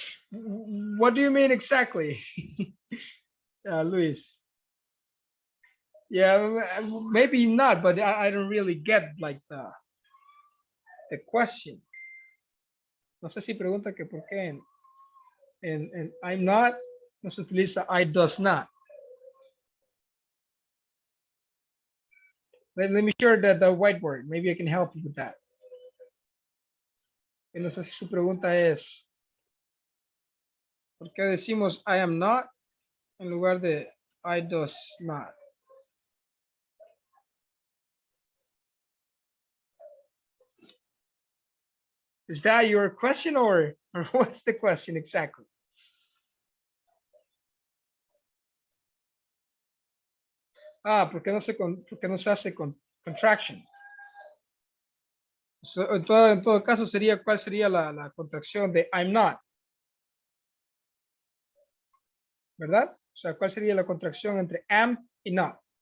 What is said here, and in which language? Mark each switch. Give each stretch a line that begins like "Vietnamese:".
English: What do you mean exactly, Luis? Yeah, maybe not, but I don't really get like the question.
Spanish: No sé si pregunta que por qué en I'm not no se utiliza
English: I does not. Let me share the whiteboard. Maybe I can help you with that.
Spanish: Y no sé si su pregunta es ¿por qué decimos
English: I am not
Spanish: en lugar de
English: I does not? Is that your question or what's the question exactly?
Spanish: Ah, ¿por qué no se hace contraction? So, en todo caso sería, ¿cuál sería la contracción de I'm not? ¿Verdad? O sea, ¿cuál sería la contracción entre am y not?